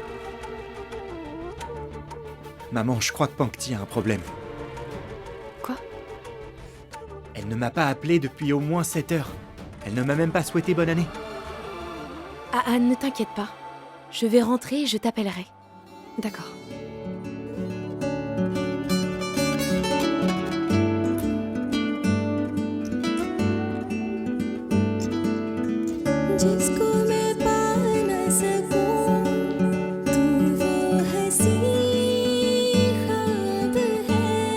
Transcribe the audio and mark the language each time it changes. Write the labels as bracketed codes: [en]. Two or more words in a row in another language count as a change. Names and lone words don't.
[fr] Maman, je crois que Pankti a un problème. Quoi? Elle ne m'a pas appelé depuis au moins 7 heures. Elle ne m'a même pas souhaité bonne année. Ahan, ne t'inquiète pas. Je vais rentrer et je t'appellerai. D'accord. [hi] जिसको मैं पा न सकूं, तू वो हंसी ख्वाब है।